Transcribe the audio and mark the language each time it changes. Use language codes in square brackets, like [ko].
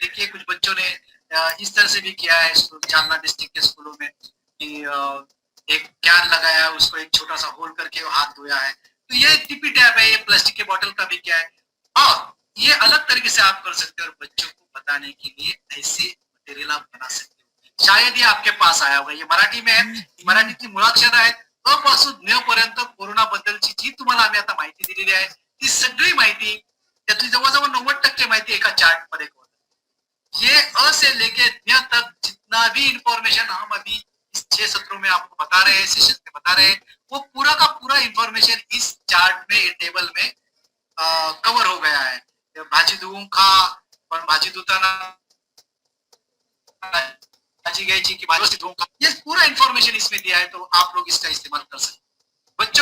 [hi] देखिए कुछ बच्चों ने इस तरह से भी किया है, जालना डिस्ट्रिक्ट के स्कूलों में, कि एक कैन लगाया है, उसको एक छोटा सा होल करके हाथ धोया है। तो ये टिपी टैप है, ये प्लास्टिक के बोतल का भी क्या है, और ये अलग तरीके से आप कर सकते हो, और बच्चों को बताने के लिए ऐसे मटेरियल आप बना सकते हो। शायद ये आपके पास आया होगा, ये मराठी में है, [mr] मराठीची मुळाक्षर आहेत, अ पासून न पर्यंत कोरोना बद्दलची जी तुम्हाला आम्ही आता माहिती दिलेली आहे, ती सगळी माहिती, त्यातली जवळजवळ 90% माहिती एका चार्ट मध्ये होती। [hi] ये अ से लेके न्य तक जितना भी इंफॉर्मेशन हम अभी इस 6 सत्रों में आपको बता रहे हैं, सेशन में बता रहे हैं, वो पूरा का पूरा इंफॉर्मेशन इस चार्ट में, टेबल में कवर हो गया है। [mr] भाजी धुवून खा, पण भाजी धुताना भाजी घ्यायची की भाजी धुवून खा, [hi] ये पूरा इंफॉर्मेशन इसमें दिया है, तो आप लोग इसका इस्तेमाल कर सकते हैं।